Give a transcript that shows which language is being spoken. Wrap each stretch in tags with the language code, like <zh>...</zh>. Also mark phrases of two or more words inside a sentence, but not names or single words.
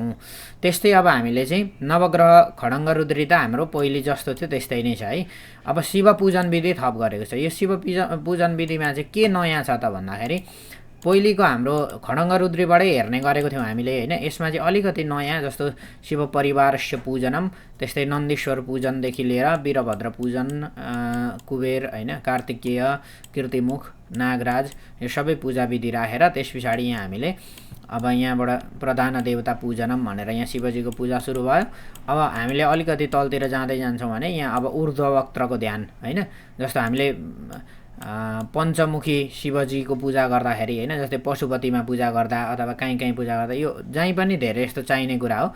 <ne>त्यस्तै अब हामीले चाहिँ नवग्रह खडङ्ग रुद्री त हाम्रो पहिले जस्तो थियो त्यस्तै नै छ है। अब शिव पूजन विधि थप गरेको छ। यो शिव पूजन विधिमा चाहिँ के नयाँ छ त भन्दाखेरि पहिलेको हाम्रो खडङ्ग रुद्रीबाटै हेर्ने गरेको थियौँ हामीले होइन, यसमा चाहिँ अलिकति नयाँ, जस्तो</ne> <sa>शिव परिवारस्य पूजनम,</sa> <ne>त्यस्तै नन्दीश्वर पूजनदेखि लिएर वीरभद्र पूजन, कुबेर होइन, कार्तिकेय, कीर्तिमुख, नागराज, यो सबै पूजा विधि राखेर त्यस पछाडि यहाँ हामीले अब यहाँबाट</ne> <sa>प्रधान देवता पूजनम</sa> <ne>भनेर यहाँ शिवजीको पूजा सुरु भयो। अब हामीले अलिकति तलतिर जाँदै जान्छौँ भने यहाँ अब ऊर्ध्ववक्त्रको ध्यान होइन, जस्तो हामीले पञ्चमुखी शिवजीको पूजा गर्दाखेरि होइन, जस्तै पशुपतिमा पूजा गर्दा अथवा कहीँ पूजा गर्दा यो जहीँ पनि धेरै यस्तो चाहिने कुरा हो।</ne>